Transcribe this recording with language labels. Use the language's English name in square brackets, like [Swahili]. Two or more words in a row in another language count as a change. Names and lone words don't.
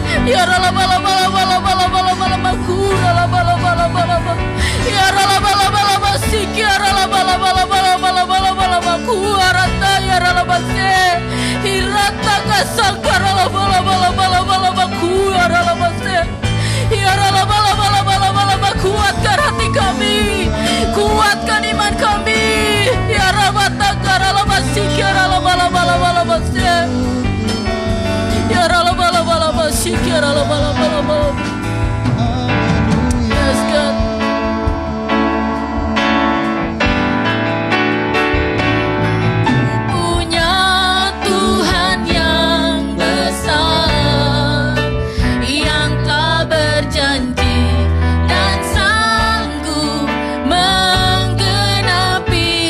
[Malay] Ya rala bala bala bala bala bala bala baku rala bala bala bala bala. Ya rala bala bala basik ya rala bala bala bala bala bala bala baku arata ya rala base. Hirata kasangka rala bala bala bala bala baku ya rala base. Ya rala bala bala bala bala baku kuatkan hati kami, kuatkan iman kami. Ya rabata rala basik ya rala bala bala bala base. Ya rala bala bala basik ya rala bala bala bala. [English] Yes God. [Malay] Punya Tuhan yang besar, yang tak berjanji dan sanggup menggenapi.